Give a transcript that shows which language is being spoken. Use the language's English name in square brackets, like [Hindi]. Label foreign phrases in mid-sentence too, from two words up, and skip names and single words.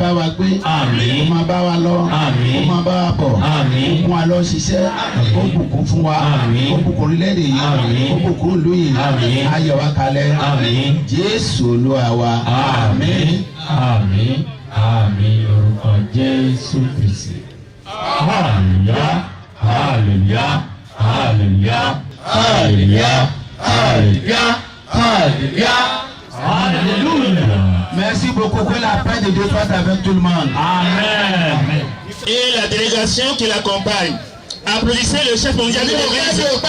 [Yoruba] bá wa gbé ó máa bá wa lọ ó máa bá wa bọ̀ ó kún wa lọ ṣiṣẹ́ ó bùkún fún wa ó bùkún orílẹ̀-èdè yìí ó bùkún ìlú yìí ayọ̀ wa kalẹ̀ Jésù Olúwa wa àmín. Àmín àmín orúkọ Jésù Kristi. Hallelujah hallelujah hallelujah hallelujah hallelujah hallelujah hallelujah. [French] Merci beaucoup, que la paix de Dieu soit avec tout le monde. Amen. Et la délégation qui l'accompagne. Applaudissez le chef mondial de l'Église.